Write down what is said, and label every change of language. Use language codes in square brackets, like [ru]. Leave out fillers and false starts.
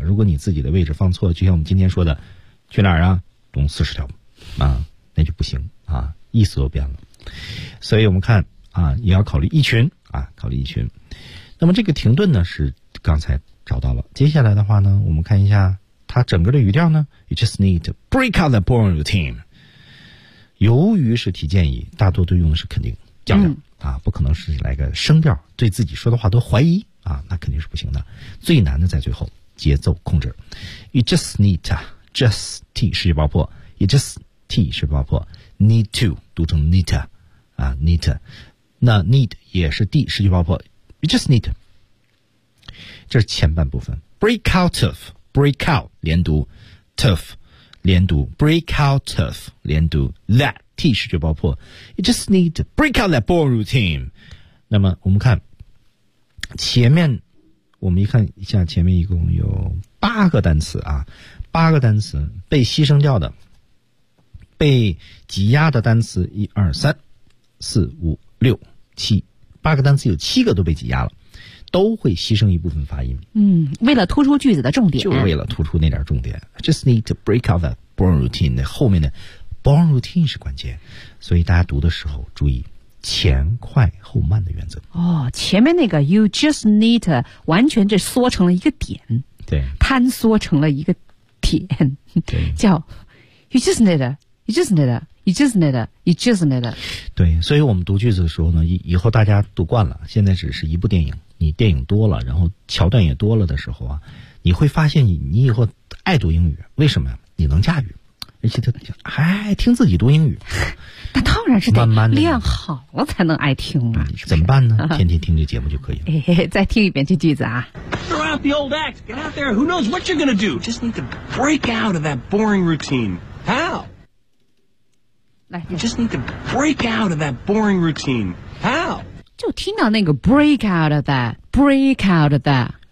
[zh] 如果你自己的位置放错了，就像我们今天说的，去哪儿啊？东四十条，啊，那就不行啊，意思都变了。所以我们看啊，也要考虑一群啊，考虑一群。那么这个停顿呢，是刚才。找到了。接下来的话呢，我们看一下它整个的语调呢。 [en] You just need to break out the boring routine. [zh] 由于是提建议，大多都用的是肯定调调、啊，不可能是来个声调，对自己说的话都怀疑啊，那肯定是不行的。最难的在最后，节奏控制。 [en] You just need to, just t [zh] 失去爆破 [en] ，you just t 失去爆破 ，need to [zh] 读成 [en] need 啊 ，need， 那 need [zh] 也是 [en] d 失去爆破 ，you just need。 [zh] 这是前半部分 [en] ，break out of， break out [zh] 连读 [en] ，tough 连读 ，break out of 连读 ，that t [zh] 失去爆破 [en] ，you just need to break out that boring routine。 [zh] 那么我们看前面，我们一看一下前面一共有八个单词啊，八个单词被牺牲掉的，被挤压的单词，一二三四五六七，八个单词有七个都被挤压了。都会牺牲一部分发音。嗯，为了突出句子的重点。就为了突出那点重点。 [en] Just need to break out the boring routine. [zh] 那后面的 [en] boring routine [zh] 是关键。所以大家读的时候注意前快后慢的原则。哦，前面那个 [en] you just need to [zh] 完全这缩成了一个点。对。坍缩成了一个点。对。叫 [en] you just need to, you just need to, you just need to, you just need to。 [zh] 对，所以我们读句子的时候呢，以后大家读惯了，现在只是一部电影。你电影多了，然后桥段也多了的时候啊，你会发现你以后爱读英语，为什么呀？你能驾驭，而且他还爱听自己读英语。那当然是得慢慢练好了才能爱听啊。怎么办呢？天天听这节目就可以了。再听一遍这句子啊。 [en] Throw out the old act, get out there. Who knows what you're gonna do? Just need to break out of that boring routine. How? You just need to break out of that boring routine. How? [zh] 就听到那个 [en] break out of that， break out of that，